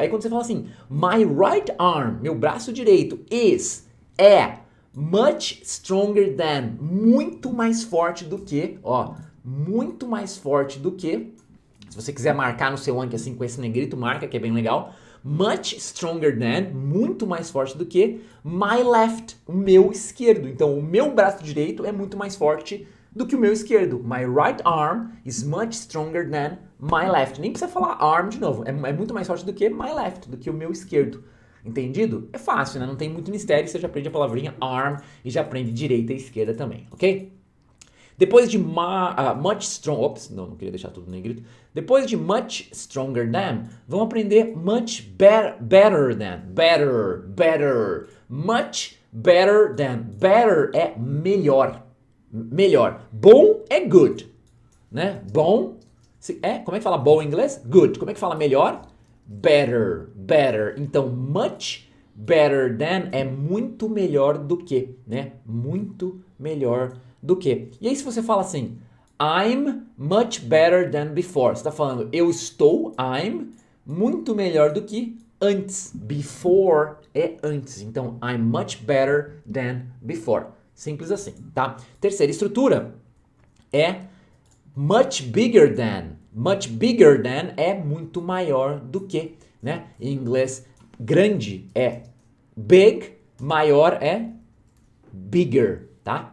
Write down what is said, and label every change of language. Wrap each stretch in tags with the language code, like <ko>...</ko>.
<pt>Aí quando você fala assim,</pt> <en>my right arm,</en> <pt>meu braço direito é</pt> <en>much stronger than,</en> <pt>muito mais forte do que, ó, muito mais forte do que. Se você quiser marcar no seu Anki assim com esse negrito, marca, que é bem legal.</pt> <en>Much stronger than,</en> <pt>muito mais forte do que</pt> <en>my left,</en> <pt>o meu esquerdo. Então, o meu braço direito é muito mais forte do que o meu esquerdo.</pt> <en>My right arm is much stronger than my left.</en> <pt>Nem precisa falar arm de novo. É muito mais forte do que</pt> <en>my left,</en> <pt>do que o meu esquerdo. Entendido? É fácil, né? Não tem muito mistério. Você já aprende a palavrinha arm e já aprende direita e esquerda também, ok? Depois de much strong, ops, não queria deixar tudo negrito. Depois de much stronger than, vamos aprender much better than, better, much better than. Better é melhor, Bom é good, né? Bom, como é que fala bom em inglês? Good. Como é que fala melhor? Better. Então, much better than é muito melhor do que, né? Muito melhor do que. E aí se você fala assim,</pt> <en>I'm much better than before,</en> <pt>você está falando, I'm muito melhor do que antes. Before é antes. Então,</pt> <en>I'm much better than before.</en> <pt>Simples assim, tá? Terceira estrutura é much bigger than.</pt> <en>Much bigger than</en> <pt>é muito maior do que, né? Em inglês, grande é big, maior é bigger. Tá?</pt>